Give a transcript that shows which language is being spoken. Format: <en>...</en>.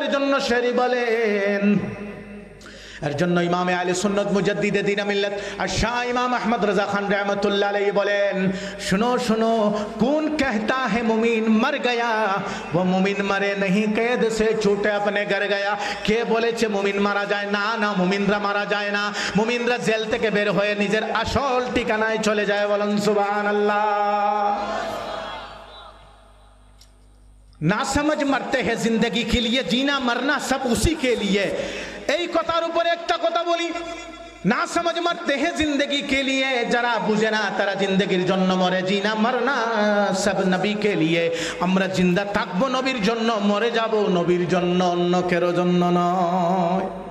<bn>এর জন্য শরী বলেন, এর জন্য ইমামে আহলে সুন্নাত মুজাদ্দিদে দ্বীন মিল্লাত আর শাহ ইমাম আহমদ রাজা খান रहमतुल्लाह আলাইহি বলেন,</bn> <hi>सुनो सुनो कौन कहता है मुमीन मर गया, वो मुमीन मरे नहीं कैद से छूटे अपने घर गया।</hi> <bn>কে বলেছে মুমিন মারা যায়? না না, মুমিনরা মারা যায় না, মুমিনরা জেল থেকে বের হয়ে নিজের আসল ঠিকানায় চলে যায়। বলেন সুবহানাল্লাহ।</bn> <hi>ना समझ मरते हैं जिंदगी के लिए, जीना मरना सब उसी के लिए।</hi> <bn>এই কথার উপরে একটা কথা বলি, না</bn> <hi>समझ मरते हैं जिंदगी के लिए,</hi> <bn>যারা বুঝে না তারা জিন্দেগির জন্য মরে।</bn> <hi>জিনা মরনা সব নবী কে লিয়ে,</hi> <bn>আমরা জিন্দা থাকবো নবীর জন্য, মরে যাব নবীর জন্য, অন্য কারো জন্য নয়।</bn>